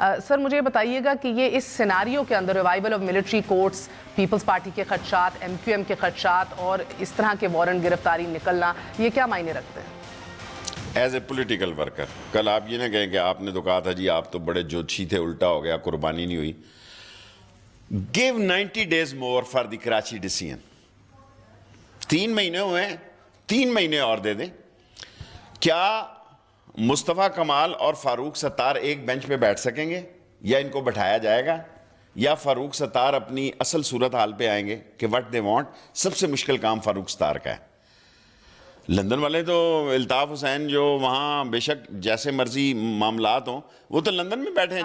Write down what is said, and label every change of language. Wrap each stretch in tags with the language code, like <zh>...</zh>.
<ur>سر مجھے بتائیے گا کہ یہ اس سیناریو کے اندر</ur> <en>revival of military courts,</en> <ur>Peoples party کے خدشات, ایم کیو ایم کے خدشات اور اس طرح کے وارنٹ گرفتاری نکلنا, یہ کیا معنی رکھتے ہیں؟</ur> <en>as a political worker,</en> <ur>کل آپ یہ نہ کہیں کہ آپ نے تو کہا تھا جی آپ تو بڑے جوتشی تھے, الٹا ہو گیا, قربانی نہیں ہوئی.</ur> <en>Give 90 days more for the Karachi decision.</en> <ur>3 مہینے ہوئے ہیں, 3 مہینے اور دے دیں. کیا مصطفیٰ کمال اور فاروق ستار ایک بینچ پہ بیٹھ سکیں گے یا ان کو بٹھایا جائے گا؟ یا فاروق ستار اپنی اصل صورت حال پہ آئیں گے کہ</ur> <en>What they want.</en> <ur>سب سے مشکل کام فاروق ستار کا ہے. لندن والے تو الطاف حسین جو وہاں بے شک جیسے مرضی معاملات ہوں, وہ تو لندن میں بیٹھے ہیں.</ur>